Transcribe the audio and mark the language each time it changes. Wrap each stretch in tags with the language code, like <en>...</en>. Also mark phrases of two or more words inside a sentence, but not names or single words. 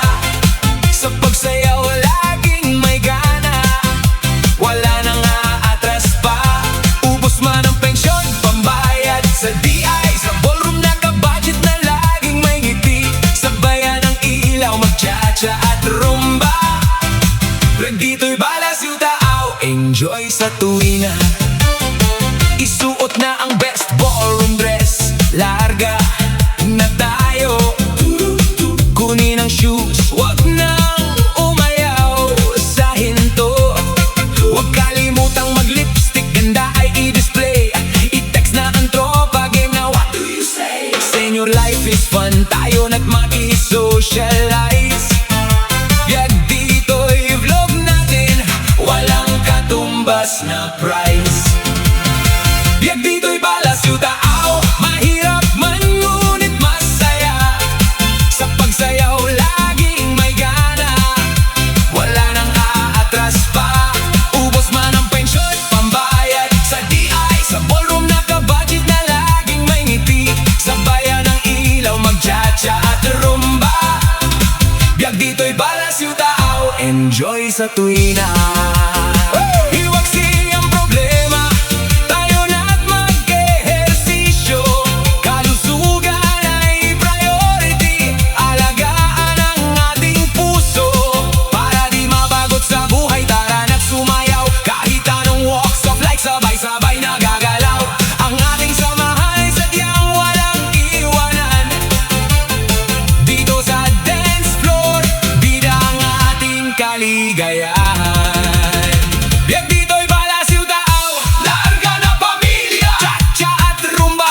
<tl>Sa pagsayaw laging may gana, wala nang aatras pa. Ubos man ang pensyon, pambayad sa DI, sa ballroom naka-budget na laging may ngiti. Sabayan ng ilaw, mag-cha-cha at rumba. Biyak dito'y balas yung tao, enjoy sa tuwina. Isuot na ang</tl> <en>best ballroom dress,</en> <tl>larga na tayo. Kunin ang shoes, wag nang umayaw sa hinto. Wag kalimutang mag-lipstick, ganda ay i-display. I-text na ang tropa, game na</tl> <en>what do you say? Senior life is fun,</en> <tl>tayo na't maki-socialize. Biyak dito'y vlog natin, walang katumbas na prize. Biyak dito'y balas yung tao, mahirap man ngunit masaya. Sa pagsayaw laging may gana, wala nang aatras pa. Ubos man ang pensyon, pambayad sa DI, sa ballroom naka-budget na laging may ngiti. Sabayan ng ilaw, mag-cha-cha at rumba. Biyak dito'y balas yung tao, enjoy sa tuwina. Iwaksi ang problema, tayo na't mag-ehersisyo. Kalusugan ay priority, alagaan ang ating puso. Para di mabagot sa buhay, tara na't sumayaw. Kahit anong</tl> <en>walks of life,</en> <tl>sabay-sabay nagagalaw. Ang ating samahan ay sadyang walang iwanan. Dito sa</tl> <en>dance floor,</en> <tl>bida ang ating kaligayahan. Biyak dito'y balas yung tao, larga na pamilya, cha-cha at rumba.</tl>